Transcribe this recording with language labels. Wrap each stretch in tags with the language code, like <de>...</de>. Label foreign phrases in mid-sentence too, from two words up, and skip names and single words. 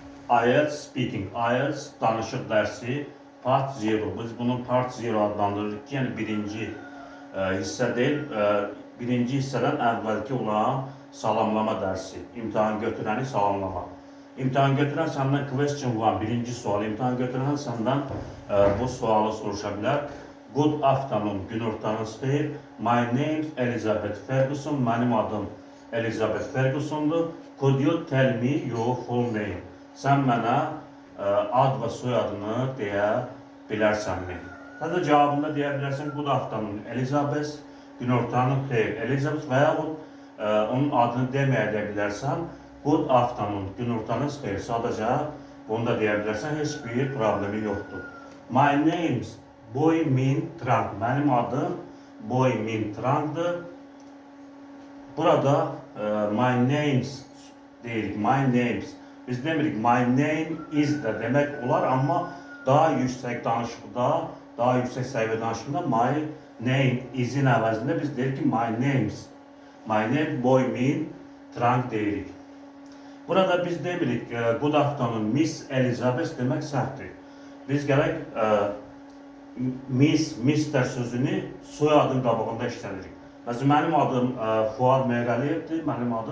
<en>IELTS speaking,</en> <az>IELTS danışıq dərsi part 0. Biz bunu part 0 adlandırırıq ki, yəni birinci hissə deyil, birinci hissədən əvvəlki olan salamlama dərsi, imtahan götürəni salamlama. İmtahan götürən səndən</az> <en>question one,</en> <az>birinci sual, imtahan götürən səndən bu sualı soruşa bilər.</az> <en>Good afternoon,</en> <az>günortanız xeyir.</az> <en>My name is Elizabeth Ferguson,</en> <az>mənim adım Elizabeth Fergusondur.</az> <en>Could you tell me your full name?</en> <az>Sən mənə ad və soyadını deyə bilərsənmi? Hətta cavabında deyə bilərsən</az> <en>good afternoon Elizabeth,</en> <az>günortanın xeyir Elizabeth və yaxud onun adını deməyə də bilərsən</az> <en>good afternoon,</en> <az>günortanız xeyir. Sadəcə bunu da deyə bilərsən, heç bir problemi yoxdur.</az> <en>My name's Boy Min Trang.</en> <az>Mənim adım Boy Min Trang'dır. Burada</az> <en>my name's</en> <az>deyirik,</az> <en>my name's.</en> <az>Biz demirik</az> <en>my name is</en> <az>də demək olar, amma daha yüksək danışıqda, daha yüksək səviyyə danışıqda</az> <en>my name is'in</en> <az>əvəzində biz deyirik ki</az> <en>my name's. My name</en> <az>Boy Min Trang deyirik. Burada biz demirik</az> <en>good afternoon Miss Elizabeth</en> <az>demək səhvdir. Biz gərək Miss, Mister sözünü soyadın qabağında işlənirik. Məsələn, mənim adım Fuad Meyrəliyevdir, mənim adım.</az>